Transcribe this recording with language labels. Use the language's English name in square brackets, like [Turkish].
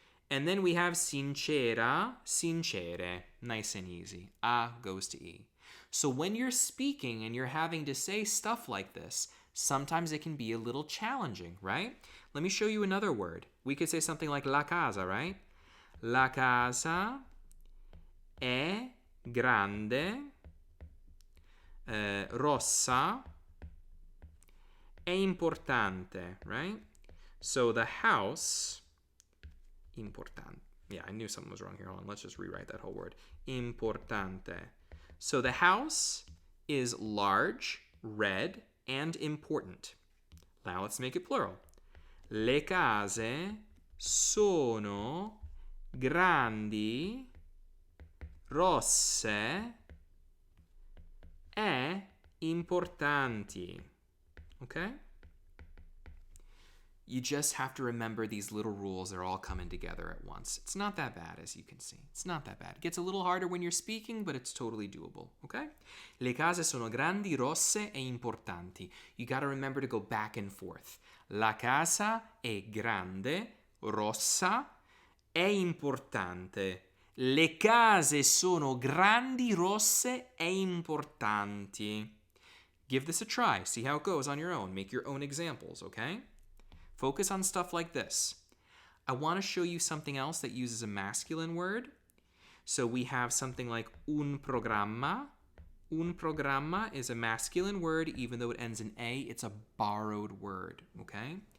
[English] And then we have sincera, sincere. Nice and easy. A goes to E. So when you're speaking and you're having to say stuff like this, sometimes it can be a little challenging, right? Let me show you another word. We could say something like la casa, right? [Italian] La casa è grande, rossa, è importante, right? [English] So the house, importante. Yeah, I knew something was wrong here. Hold on, let's just rewrite that whole word. Importante. So the house is large, red, and important. Now let's make it plural. [Italian] Le case sono grandi, rosse e importanti. [English] Okay? You just have to remember these little rules. They're all coming together at once. It's not that bad, as you can see. It's not that bad. It gets a little harder when you're speaking, but it's totally doable, okay? [Italian] Le case sono grandi, rosse e importanti. [English] You got to remember to go back and forth. [Italian] La casa è grande, rossa e importante. Le case sono grandi, rosse e importanti. [English] Give this a try. See how it goes on your own. Make your own examples, okay? Focus on stuff like this. I want to show you something else that uses a masculine word. So we have something like un programma. Un programma is a masculine word, even though it ends in A, it's a borrowed word, okay?